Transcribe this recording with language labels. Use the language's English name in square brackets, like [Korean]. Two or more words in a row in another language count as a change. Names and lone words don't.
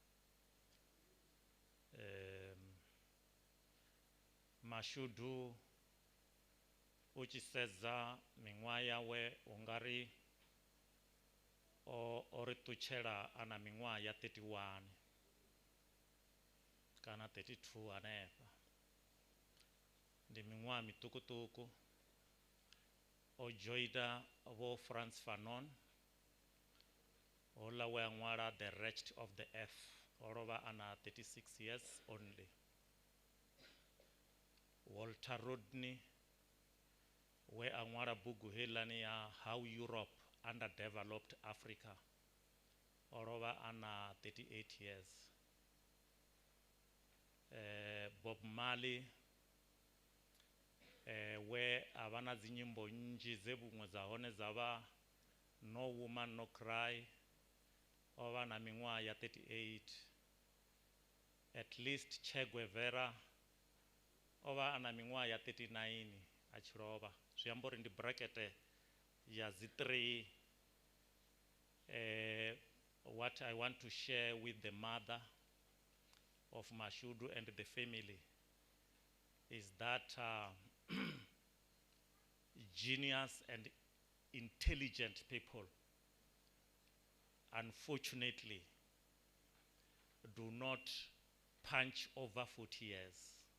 [Venda] Mashudu u tshi sedza miṅwaha yawe u nga ri o ri ṱutshela a na miṅwaha ya 31 kana 32 hanefha. Ndi miṅwaha miṱukuṱuku. O joina Vho Frantz Fanon hola we a ṅwala The Wretched of the Earth, o lovha a na 36 [English] years only. [Venda] Walter Rodney we a ṅwala bugu heiḽani ya How Europe Underdeveloped Africa, o lovha a na 38 years. Bob Marley we a vha na dzinyimbo nnzhi dze vhuṅwe dza hone dza vha No Woman No Cry, o vha na miṅwaha ya 38. [English] At least [Venda] Che Guevara o vha a na miṅwaha ya 39 a tshi lovha. Zwi amba uri ndi bracket ya dzi 3. [English] What I want to share with the mother of Mashudu and the family is that genius and intelligent people unfortunately do not punch over 40 years.